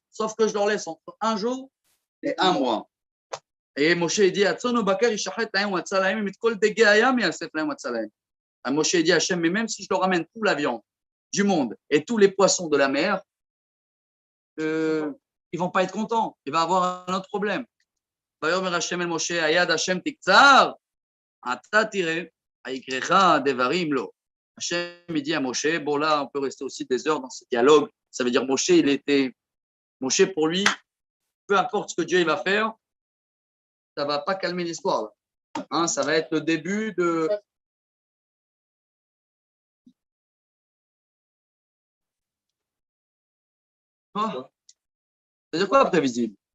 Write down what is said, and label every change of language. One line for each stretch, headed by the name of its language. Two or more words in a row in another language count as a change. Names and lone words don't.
French: Sauf que je leur laisse entre 1 jour et 1 mois. Et Moshe dit, Moshe dit à Hachem, mais même si je leur ramène toute la viande du monde et tous les poissons de la mer, ils ne vont pas être contents. Il va avoir un autre problème.
Hebrew: ויאמר השם אל משה, היד השם תקצר, אתה תראה, היקרך דברים לו.
French: Hachem dit à Moshe, bon là, on peut rester aussi des heures dans ce dialogue. Ça veut dire Moshe pour lui, peu importe ce que Dieu il va faire, ça ne va pas calmer l'histoire. Ça va être le début de... C'est-à-dire quoi prévisible?